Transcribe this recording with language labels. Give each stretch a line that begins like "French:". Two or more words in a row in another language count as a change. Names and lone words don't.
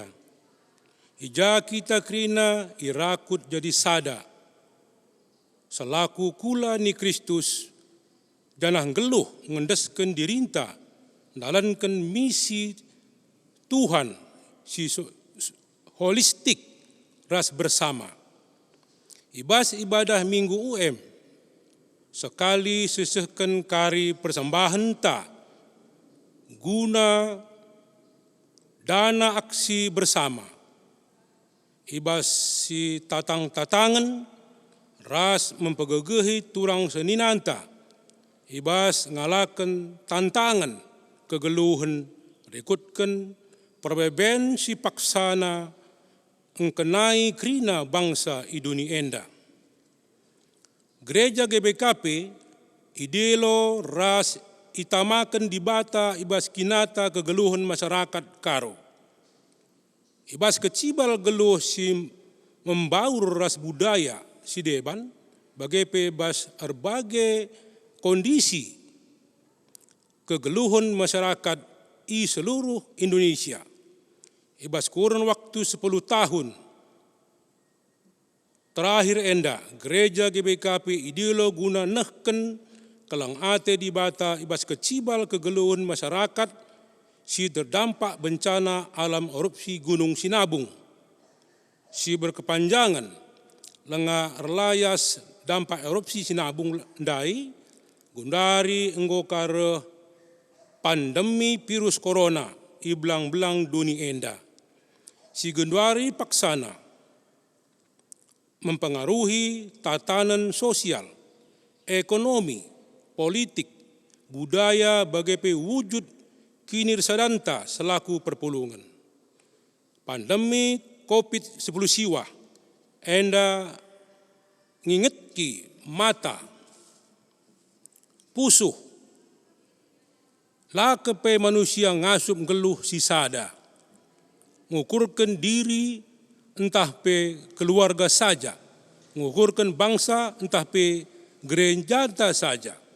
Batak Karo: Ija kita krina irakut jadi sada selaku kula ni Kristus janah geluh ngendesken dirinta dalankan misi Tuhan si holistik ras bersama. Ibas ibadah Minggu UM sekali sesehkan kari persembahan ta guna dana aksi bersama. Ibas si tatang-tatangan ras mempegegehi turang seninanta. Ibas ngalakan tantangan kegeluhan rekutkan perbeben si paksana engkenai krina bangsa iduni enda. Gereja GBKP idelo ras itamakan dibata ibas kinata kegeluhan masyarakat karo. Ibas kecibal geluh si membaur ras budaya si deban bagai bas
Indonesian: berbagai kondisi
Batak Karo: kegeluhan masyarakat i seluruh Indonesia. Ibas
Indonesian: kurun waktu 10 tahun terakhir
Batak Karo: enda gereja GBKP idelo guna nehken kelang ate dibata ibas kecibal kegeluhan masyarakat si terdampak
Indonesian: bencana alam erupsi Gunung Sinabung,
Batak Karo: si berkepanjangan lenga relayas dampak erupsi Sinabung ndai gundari enggokare
Indonesian: pandemi virus corona
Batak Karo: i belang-belang duni enda. Si gundari paksana
Indonesian: mempengaruhi tatanan sosial, ekonomi, politik, budaya
Batak Karo: bagai wujud kinirsadanta selaku perpulungan. Pandemi COVID-19 siwa enda ngingetki mata pusuh lakepe manusia ngasup geluh sisada ngukurkan diri entah pe keluarga saja, ngukurkan bangsa entah pe gereja saja.